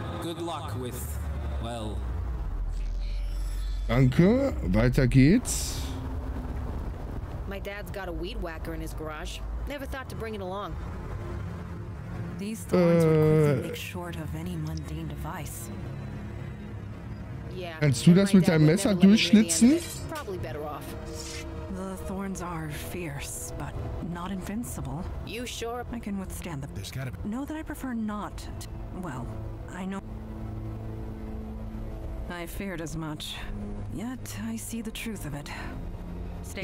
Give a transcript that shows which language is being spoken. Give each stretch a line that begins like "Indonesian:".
English: Good luck with, well...
German: Danke. Weiter geht's.
English: My dad's got a weed whacker in his garage. Never thought to bring it along. These thorns would quickly make short of any mundane device. Yeah.
German: Kannst du das mit deinem Messer durchschlitzen?
English: Probably better off. The thorns are fierce, but not invincible. You sure? I can withstand them. There's gotta be... Know that I prefer not to... Well, I know... I feared as much. Yet, I see the truth of it. Stay